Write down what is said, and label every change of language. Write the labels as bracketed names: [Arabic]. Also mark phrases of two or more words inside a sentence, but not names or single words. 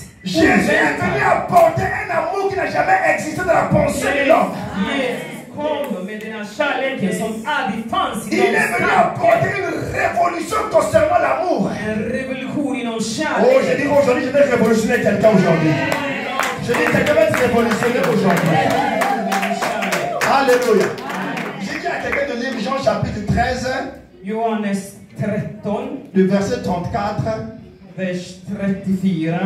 [French] Jésus est venu apporter un amour qui n'a jamais existé dans la pensée de l'homme. [Swedish] Jesus kom med den här kärleken som aldrig fanns i [French] Il est venu apporter une révolution concernant l'amour. [Swedish] en revolution inom [French] Oh, je [Swedish] kärleken. [French] dis aujourd'hui, je vais révolutionner quelqu'un aujourd'hui. Je dis, quelqu'un va être révolutionné aujourd'hui. Alléluia. J'ai dit à quelqu'un de lire Jean chapitre 13, [Swedish] Johannes 13, [French] le verset 34. [Swedish] vers 34.